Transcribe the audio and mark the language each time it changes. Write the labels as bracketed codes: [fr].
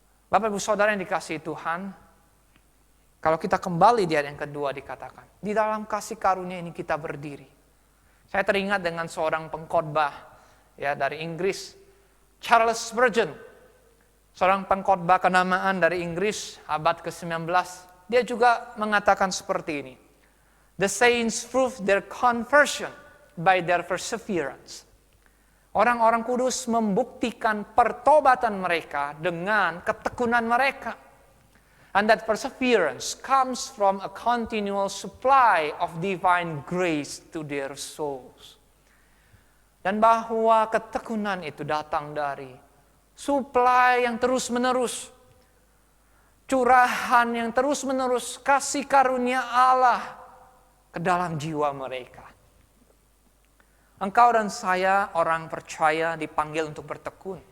[id] Bapak Ibu Saudara yang dikasihi Tuhan, kalau kita kembali di ayat yang kedua dikatakan, di dalam kasih karunia ini kita berdiri. Saya teringat dengan seorang pengkhotbah ya dari Inggris, Charles Spurgeon. Seorang pengkhotbah kenamaan dari Inggris abad ke-19, dia juga mengatakan seperti ini. [en] The saints prove their conversion by their perseverance. [id] Orang-orang kudus membuktikan pertobatan mereka dengan ketekunan mereka. [en] And that perseverance comes from a continual supply of divine grace to their souls. [id] Dan bahwa ketekunan itu datang dari supply yang terus-menerus, curahan yang terus-menerus, kasih karunia Allah ke dalam jiwa mereka. Engkau dan saya, orang percaya, dipanggil untuk bertekun.